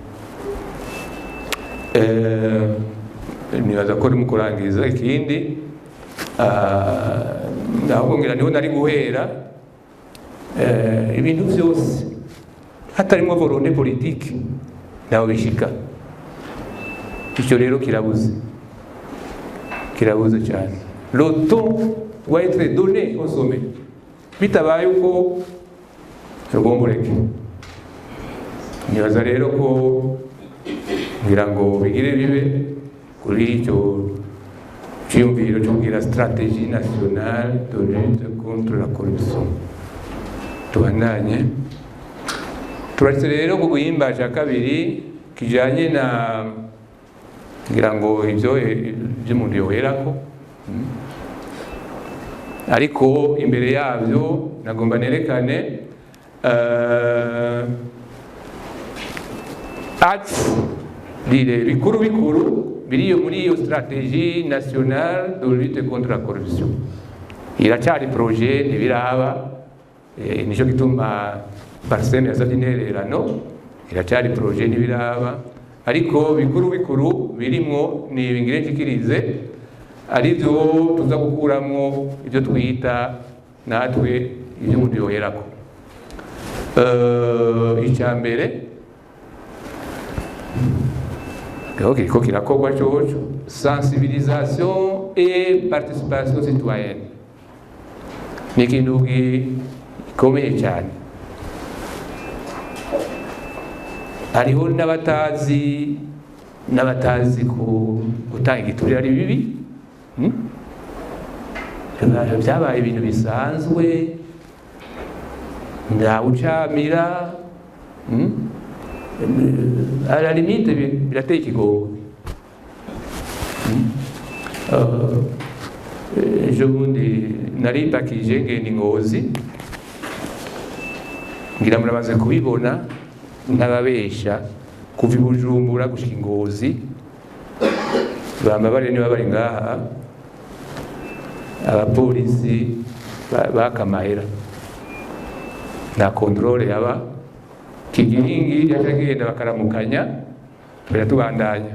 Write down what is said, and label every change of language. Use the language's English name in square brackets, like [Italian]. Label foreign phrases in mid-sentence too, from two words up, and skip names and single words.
[Rundi] Nibaza ko mu kurangiza ikindi ahubwo ngira niho nari guhera, ibintu byose hatarimo [French] volonté politique [Rundi] naho bishika. Icyo rero kirabuze cyane. [French] Le ton doit être donné au sommet, [Rundi] bitabaye uko rugomboreke. Nibaza rero ko ngira ngo bigire bibe kuri icyo cyumviro cyo kugira [French] stratégie nationale de lutte contre la corruption. [Rundi] Tubandanye turetse rero ku guhimbaza kabiri kijanye na ngira ngo ivyo umuntu yoherako, ariko imbere yavyo nagomba nerekane bikuru biriyo muri iyo [French] stratégie nationale de lutte contre la corruption. [Rundi] Iracyari projet ntibiraba, nico gituma Parsem yasavye intererano. Iracyari projet ntibiraba, ariko bikuru birimwo ni ibingire nshikirize, arivyo tuza gukuramwo ibyo twita natwe ibyo umuntu yoherako. Icya mbere kiriko kirakorwa coco, [French] sensibilisation et participation citoyenne. [Rundi] Ni ikintu gikomeye cyane. Hariho n'abatazi gutanga igiturire ari bibi. Byabaye ibintu bisanzwe, ndawucamira, [French] à la limite [Rundi] birateye ikigongo. Ejo bundi naripakije ngenda Ngozi, ngira murabaze kubibona ntababesha, kuva i Bujumbura gushika Ngozi bambabare niba bari ngaha abapolisi bakamahera, nta controle yaba, kigingi yacagenda bakaramukanya turatubandanya.